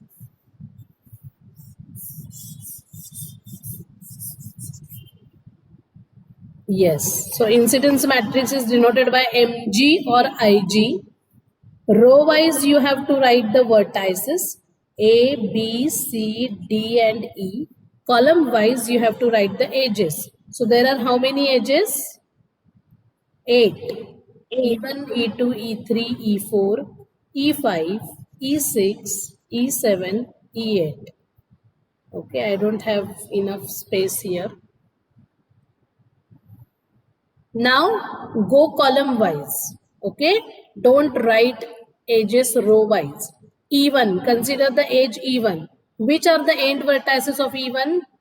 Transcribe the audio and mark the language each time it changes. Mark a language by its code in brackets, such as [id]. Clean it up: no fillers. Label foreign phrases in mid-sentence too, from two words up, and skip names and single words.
[en] Yes, so incidence matrix is denoted by Mg or Ig. Row wise you have to write the vertices A, B, C, D and E. Column wise you have to write the edges. So there are how many edges? 8. E1, E2, E3, E4, E5, E6, E7, E8. Okay, I don't have enough space here. Now go column wise. Okay, don't write edges row wise. E1, consider the edge E1. Which are the end vertices of E1?